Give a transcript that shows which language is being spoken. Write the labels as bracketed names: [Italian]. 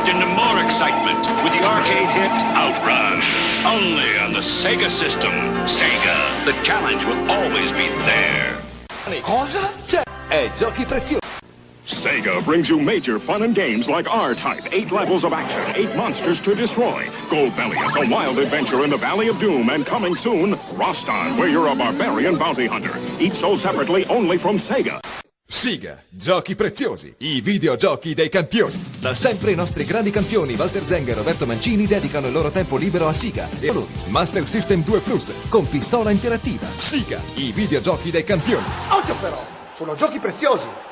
[English] With the arcade hit Outrun. Only on the SEGA system. SEGA. The challenge will always be there. [Italian] Cosa? C'è! Giochi preziosi. [English] Sega brings you major fun and games like R-Type, 8 levels of action, 8 monsters to destroy. Golbellius, a wild adventure in the Valley of Doom, and coming soon, Roston, where you're a barbarian bounty hunter. Each sold separately only from Sega. [Italian] SEGA, giochi preziosi, i videogiochi dei campioni. Da sempre i nostri grandi campioni Walter Zenga e Roberto Mancini dedicano il loro tempo libero a SEGA e a loro Master System 2 Plus con pistola interattiva. SEGA, i videogiochi dei campioni. Occhio però, sono giochi preziosi.